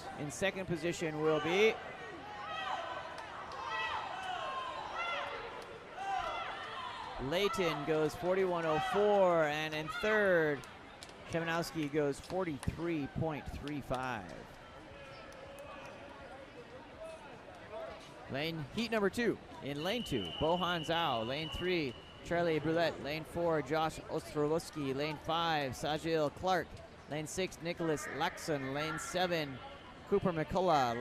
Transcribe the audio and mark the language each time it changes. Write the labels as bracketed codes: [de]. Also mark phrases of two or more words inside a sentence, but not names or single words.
[en] In second position will be Layton, goes 41.04, and in third, Szymanowski goes 43.35. Heat number 2. In lane 2, Bohan Zhao. Lane 3, Charlie Brulette. Lane 4, Josh Ostrowski. Lane 5, Sajil Clark. Lane 6, Nicholas Laxon. Lane 7, Cooper McCullough.